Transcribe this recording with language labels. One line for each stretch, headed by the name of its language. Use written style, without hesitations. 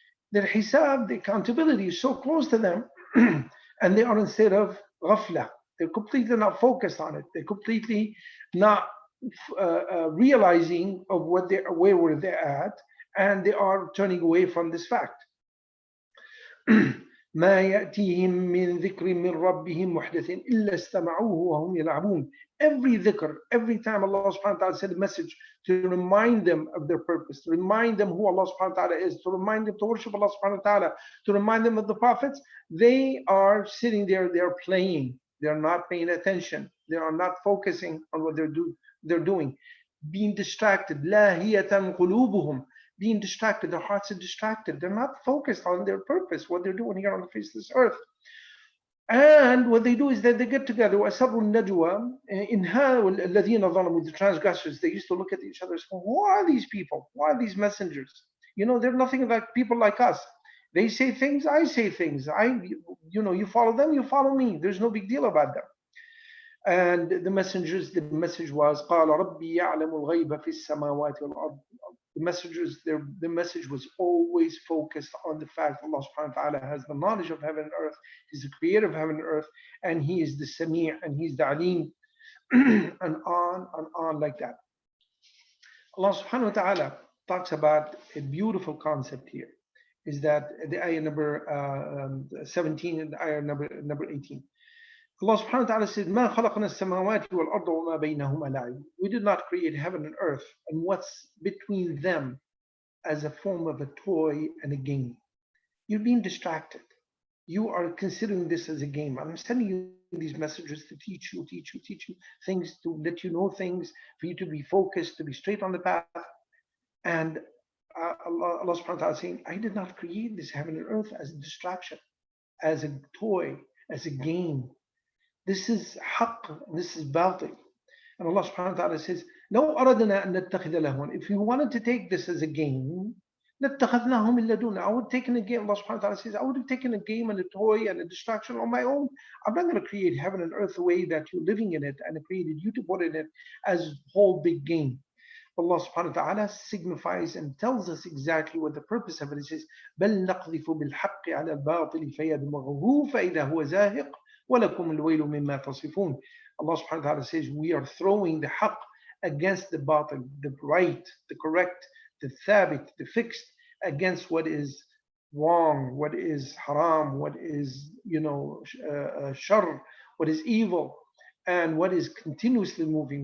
English: Their hisab, the accountability is so close to them, and they are in state of ghafla. They're completely not focused on it. They're completely not realizing of where were they at, and they are turning away from this fact.
Arabic: ما يأتيهم من ذكر من ربهم محدث إلا استمعوه وهم يلعبون.
English: Every dhikr, every time Allah subhanahu wa ta'ala said a message to remind them of their purpose, to remind them who Allah subhanahu wa ta'ala is, to remind them to worship Allah subhanahu wa ta'ala, to remind them of the prophets, they are sitting there, they're playing, they're not paying attention, they are not focusing on what they're doing, being distracted.
Arabic: لاهية قلوبهم,
English: being distracted, their hearts are distracted, they're not focused on their purpose, what they're doing here on the face of this earth. And what they do is that they get together,
Arabic: وَأَسَرُّوا النَّجْوَى إِنْ هَٰؤُلَاءِ الَّذِينَ ظَلَمُوا,
English: the transgressors, they used to look at each other and say, who are these people? Who are these messengers? You know, they're nothing like people like us. They say things, I say things. You follow them, you follow me. There's no big deal about them. And the message was,
Arabic: قال ربي يعلم الغيب في السماوات والأرض.
English: The message was always focused on the fact Allah subhanahu wa ta'ala has the knowledge of heaven and earth. He's the creator of heaven and earth, and He is the Sami' and He's the Alim, and on like that. Allah subhanahu wa ta'ala talks about a beautiful concept here. Is that the ayah number 17 and the ayah number 18. Allah subhanahu wa ta'ala says,
Arabic: مَا خَلَقْنَا السَّمَاوَاتِ وَالْأَرْضَ وَمَا بَيْنَهُمَا لَعِبٌ.
English: We did not create heaven and earth and what's between them as a form of a toy and a game. You're being distracted. You are considering this as a game. I'm sending you these messages to teach you things, to let you know things, for you to be focused, to be straight on the path. And Allah subhanahu wa ta'ala is saying, I did not create this heaven and earth as a distraction, as a toy, as a game. This is haqq, this is batil. And Allah subhanahu wa ta'ala says,
Arabic: لو أردنا أن نتخذ لهوا.
English: If we wanted to take this as a game,
Arabic: لاتخذناه من لدنا.
English: I would have taken a game. Allah subhanahu wa ta'ala says, I would have taken a game and a toy and a distraction on my own. I'm not going to create heaven and earth the way that you're living in it, and I created you to put in it as a whole big game. Allah subhanahu wa ta'ala signifies and tells us exactly what the purpose of it is. He says,
Arabic: بل نقذف بالحق على الباطل فيدمغه فإذا هو زاهق ولكم الويل مما تصفون.
English: Allah subhanahu wa ta'ala says, we are throwing the haqq against the batil, the right, the correct, the thabit, the fixed, against what is wrong, what is haram, what is, shar, what is evil, and what is continuously moving.